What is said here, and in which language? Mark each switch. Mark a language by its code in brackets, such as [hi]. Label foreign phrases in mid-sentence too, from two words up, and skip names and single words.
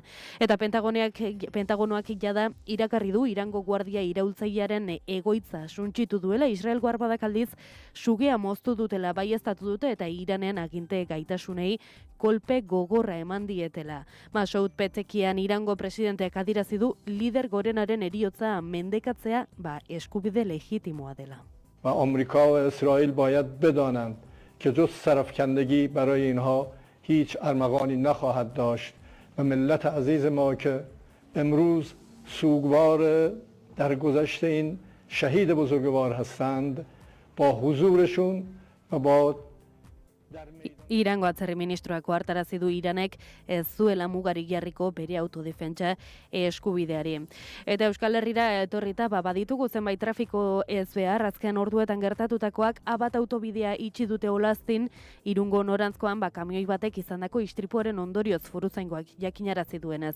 [eu] Eta Pentagonoak jada iragarri du Irango guardia iraultzailearen egoitza suntsitu duela. Israelgo armadak aldiz sugea moztu dutela baieztatu dute eta Iranen aginte gaitasunei kolpe gogorra eman dietela. Masoud Pezekian Irango presidenteak adirazi du lider gorenaren heriotza mendekatzea eskubide legitimoa dela. [fa] آمریکا و اسرائیل باید بدانند که جز سرافکندگی برای اینها هیچ ارمغانی نخواهد داشت و ملت عزیز ما که امروز سوگوار در گذشت این شهید بزرگوار هستند با حضورشون و با [eu] Irango atzerri ministroak ohartarazi du Iranek ez zuela mugarik jarriko bere autodefentsa eskubideari. Eta Euskal Herrira etorrita baditugu zenbait trafiko ez behar, azken orduetan gertatutakoak A1 autobidea itxi dute Olaztin, Irungo norantzkoan kamioi batek izandako istripuaren ondorioz foruzaingoak jakinarazi duenez.